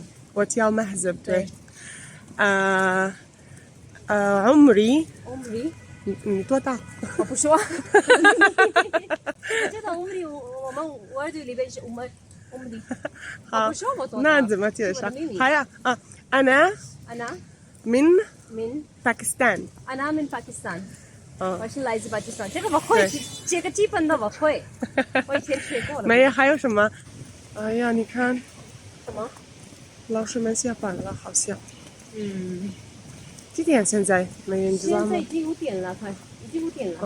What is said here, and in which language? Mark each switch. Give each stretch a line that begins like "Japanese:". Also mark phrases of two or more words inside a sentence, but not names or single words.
Chinese: 我叫 Mahzab，对。عمري。 عمري。你多大？我不说。我觉得 عمري 我们外语里边是 عمري。我不说我多大。那怎么介绍？还有啊 ，
Arabic: أنا من باكستان。 أنا من باكستان。
Chinese: 我是来自巴基斯坦。这个我会，这个基本的我会。我以前学过了。没有，还有什么？哎呀，你看，什么？老师们下班了，好像。几点现在？没人知道吗？现在已经5点了，快，已经5点了。